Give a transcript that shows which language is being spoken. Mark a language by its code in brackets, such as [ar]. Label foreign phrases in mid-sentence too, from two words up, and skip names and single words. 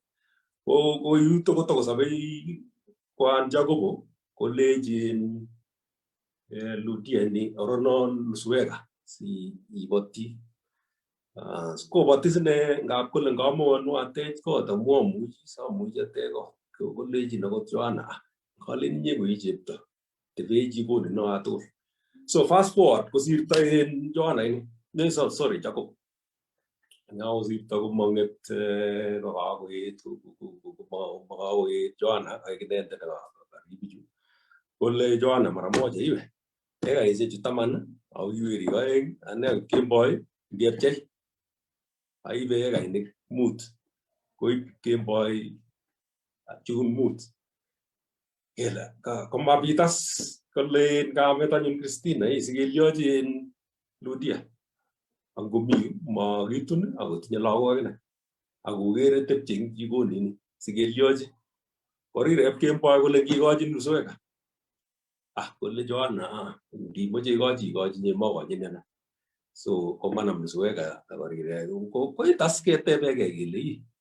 [kln] Ko yuto kotokosobei kwan Jacobo kolechin Ludia ni oronon Luswega si iboti. Koboti sine ngap kole ngamonu atech kot amu amuchi samuchi atech kot. Kolechin akot Joanna kalen inye koi chepto tebe chikoni no atugul. [en] So fast forward [kln] kosirto en Joanna ini. [en] Sorry Jacob. [kln] Now sirto komang'et kokakoet Joanna ak inendet nekaribichu. Kole Joanna [sw] mara moja [kln] iwe ekaisiek 10 au iweri oeng ane kemboi ngepchei aibe ekainik 5 koib kemboi chun 5 kele komabitas kole kametanyin Christina isikeliyochin Ludia angomi makitun akotinye lagok ine akokere tepche eng jikonin sikelyochi korirep kemboi kole kikochin nuswek kole Joanna ngimoche ikochi nyemokochin ana so komanam nuswek akorirek koitas ketebeke kele